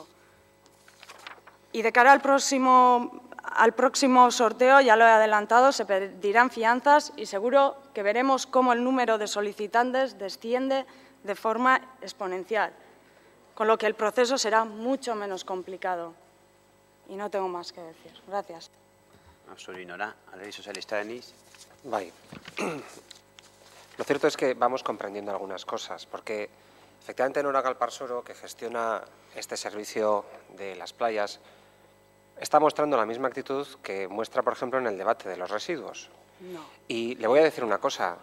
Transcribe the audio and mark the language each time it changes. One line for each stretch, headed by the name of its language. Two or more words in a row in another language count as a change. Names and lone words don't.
Spanish: Y de cara al próximo sorteo, ya lo he adelantado, se pedirán fianzas y seguro que veremos cómo el número de solicitantes desciende de forma exponencial, con lo que el proceso será mucho menos complicado. Y no tengo más que decir. Gracias.
Basque: Nora, alderdi sozialista deniz. Bai.
Spanish: Lo cierto es que vamos comprendiendo algunas cosas, porque efectivamente Nora Galparsoro, que gestiona este servicio de las playas, está mostrando la misma actitud que muestra, por ejemplo, en el debate de los residuos. No. Y le voy a decir una cosa.